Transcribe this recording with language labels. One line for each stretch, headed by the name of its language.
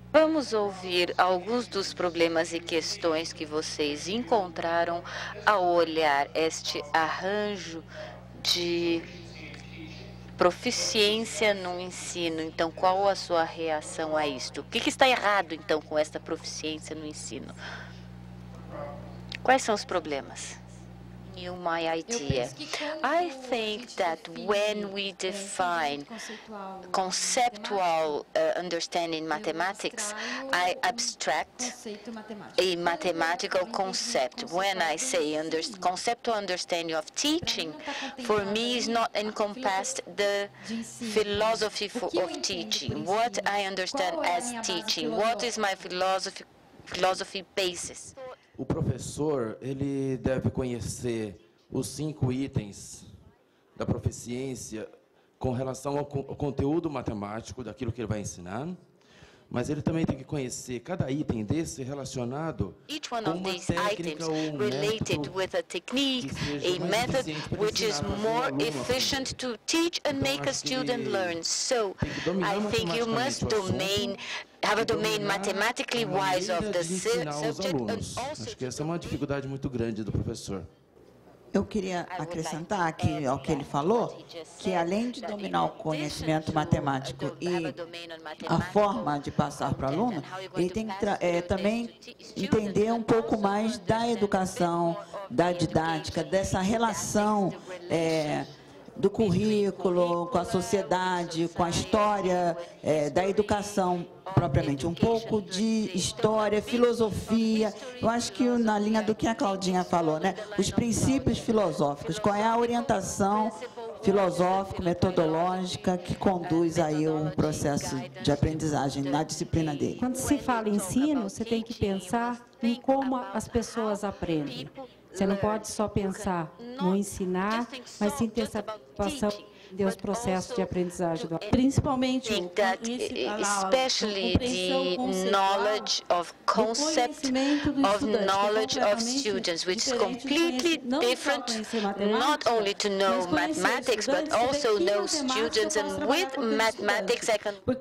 Portuguese: Vamos ouvir alguns dos problemas e questões que vocês encontraram ao olhar este arranjo de proficiência no ensino. Então, qual a sua reação a isto? O que está errado, então, com esta proficiência no ensino? Quais são os problemas?
English: my idea. I think that when we define conceptual understanding mathematics, I abstract a mathematical concept. When I say conceptual understanding of teaching, for me is not encompassed the philosophy of teaching. What I understand as teaching, what is my philosophy basis?
Portuguese: O professor, ele deve conhecer os 5 itens da proficiência com relação ao conteúdo matemático daquilo que ele vai ensinar, mas ele também tem que conhecer cada item desse relacionado com uma técnica ou um método
English: with a technique, a method which is more efficient to teach and make a student learn. So I think you must have a domain mathematically wise of the subject and also.
Portuguese: Acho que essa é uma dificuldade muito grande do professor. Eu queria acrescentar aqui ao que ele falou, que além de dominar o conhecimento matemático e a forma de passar para o aluno, ele tem que também entender um pouco mais da educação, da didática, dessa relação do currículo com a sociedade, com a história da educação propriamente, um pouco de história, filosofia. Eu acho que na linha do que a Claudinha falou, né? Os princípios filosóficos, qual é a orientação filosófica, metodológica que conduz aí o processo de aprendizagem na disciplina dele. Quando se fala em ensino, você tem que pensar em como as pessoas aprendem. Você não pode só pensar no ensinar, mas sim ter essa preocupação dos processos de aprendizagem, principalmente
English: especially the knowledge of concept of knowledge of students, which is completely different, not only to know mathematics, but also know students, and with mathematics I can